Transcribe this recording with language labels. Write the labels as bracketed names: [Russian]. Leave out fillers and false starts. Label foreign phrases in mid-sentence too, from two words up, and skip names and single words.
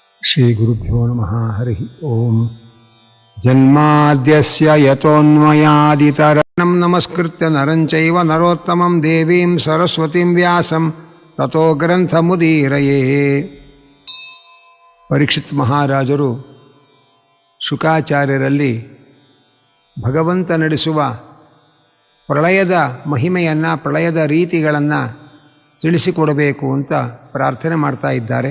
[Sanskrit] ಶ್ರೀಗುರುಭ್ಯೋ ನಮಃ. ಹರಿ ಓಂ. ಜನ್ಮಾದ್ಯಸ್ಯ ಯತೋನ್ಮಯಾದಿತರಣಂ ನಮಸ್ಕೃತ್ಯ ನರಂ ಚೈವ ನರೋತ್ತಮಂ ದೇವೀಂ ಸರಸ್ವತಿಂ ವ್ಯಾಸಂ ತತೋ ಗ್ರಂಥಮುದೀರಯೇ. [Kannada] ಪರೀಕ್ಷಿತ್ ಮಹಾರಾಜರು ಶುಕಾಚಾರ್ಯರಲ್ಲಿ ಭಗವಂತ ನಡೆಸುವ ಪ್ರಳಯದ ಮಹಿಮೆಯನ್ನು, ಪ್ರಳಯದ ರೀತಿಗಳನ್ನು ತಿಳಿಸಿಕೊಡಬೇಕು ಅಂತ ಪ್ರಾರ್ಥನೆ ಮಾಡ್ತಾ ಇದ್ದಾರೆ.